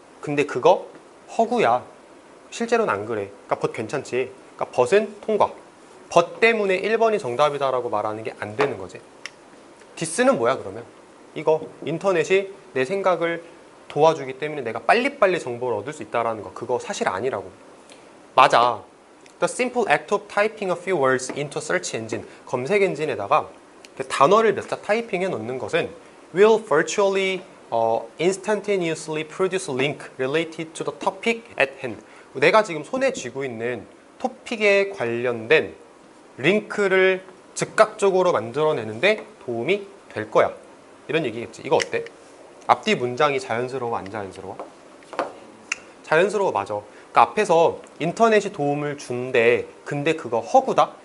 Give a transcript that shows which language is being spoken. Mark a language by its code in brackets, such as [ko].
[ko] 근데 그거 허구야. 실제로는 안 그래. 그러니까 벗 괜찮지. 그러니까 벗은 통과. 벗 때문에 1번이 정답이다라고 말하는 게 안 되는 거지. 디스는 뭐야 그러면? 이거 인터넷이 내 생각을 도와주기 때문에 내가 빨리빨리 정보를 얻을 수 있다는 거. 그거 사실 아니라고. 맞아. [en] The simple act of typing a few words into a search engine. [ko] 검색 엔진에다가 단어를 몇 자 타이핑해 넣는 것은 [en] will virtually instantaneously produce link related to the topic at hand. [ko] 내가 지금 손에 쥐고 있는 토픽에 관련된 링크를 즉각적으로 만들어내는데 도움이 될 거야. 이런 얘기겠지. 이거 어때? 앞뒤 문장이 자연스러워 안 자연스러워? 자연스러워 맞아. 그러니까 앞에서 인터넷이 도움을 준대. 근데 그거 허구다?